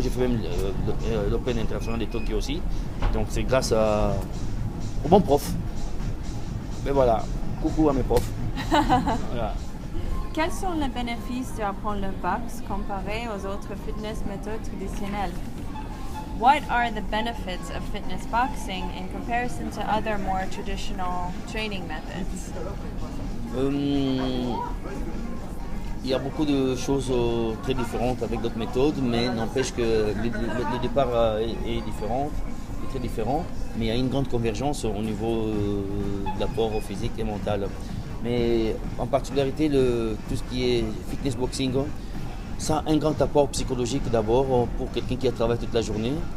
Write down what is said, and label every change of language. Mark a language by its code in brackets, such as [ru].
[fr] J'ai fait même l'Open international de Tokyo aussi. Donc c'est grâce au bon prof. Mais voilà, coucou à mes profs. Voilà. Quels sont les bénéfices d'apprendre le boxe comparé aux autres fitness méthodes traditionnelles? [en] What are the benefits of fitness boxing in comparison to other more traditional training methods? [fr] Il y a beaucoup de choses très différentes avec d'autres méthodes, mais n'empêche que le départ est très différent, mais il y a une grande convergence au niveau de l'apport physique et mental. Mais en particularité, tout ce qui est fitness boxing, ça a un grand apport psychologique d'abord pour quelqu'un qui a travaillé toute la journée.